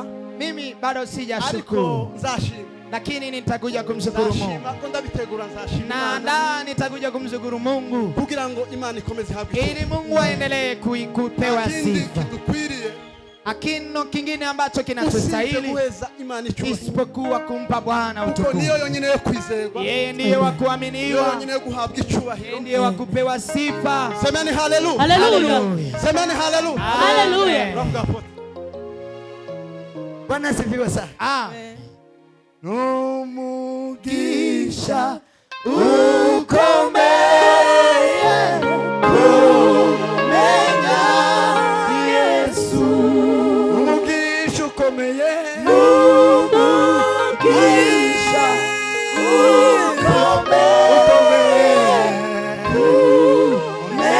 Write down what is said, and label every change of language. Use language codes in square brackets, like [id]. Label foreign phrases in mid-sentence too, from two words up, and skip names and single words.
[sw] Mimi bado ariko sijashukuru, nzashima, lakini nitakuja kumshukuru Mungu. [rw] nzashima ko ndabitegura, nzashima Imana [sw] Na nitakuja kumshukuru Mungu [rw] kugira ngo Imana ikomeze ihabwe [sw] ili Mungu aendelee kupewa ikindi sifa. kidukwiriye Hakuna kingine ambacho usibye kinatustahili [rw] guheza Imana icyubahiro, [sw] isipokuwa kumpa Bwana kuko utukufu. [rw] niyo yonyine yo kwizerwa, [sw] Yeye ndiye wa niyo kuaminiwa, [rw] yonyine yo guhabwa [sw] yeye icyubahiro. ndiye wa kupewa sifa. Semeni haleluya, Hallelujah. semeni haleluya. Hallelujah. Ravuga pote. Bwana asifiwe sana. [rw] N'umugisha Ukomeye kumenya Yesu, umugisha ukomeye, n'umugisha ukomeye kumenya